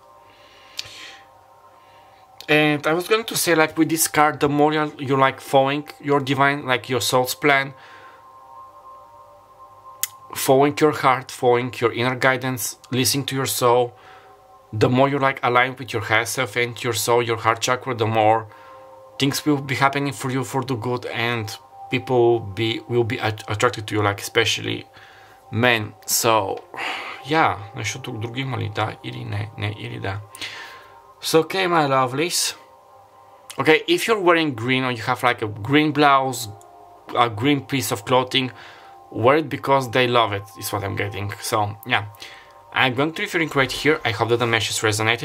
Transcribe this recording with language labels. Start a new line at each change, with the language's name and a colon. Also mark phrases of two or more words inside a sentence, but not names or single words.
English: And I was going to say, like with this card, the more you're like following your divine, like your soul's plan, following your heart, following your inner guidance, listening to your soul, the more you like align with your higher self and your soul, your heart chakra, the more things will be happening for you for the good, and people will be attracted to you, like especially men. So yeah,
Bulgarian: нещо тук друго има ли? Да или не? Не или да.
English: So okay, my lovelies. Okay, if you're wearing green, or you have like a green blouse, a green piece of clothing, wear it because they love it, is what I'm getting. So yeah, I'm going to referring right here. I hope that the message resonated.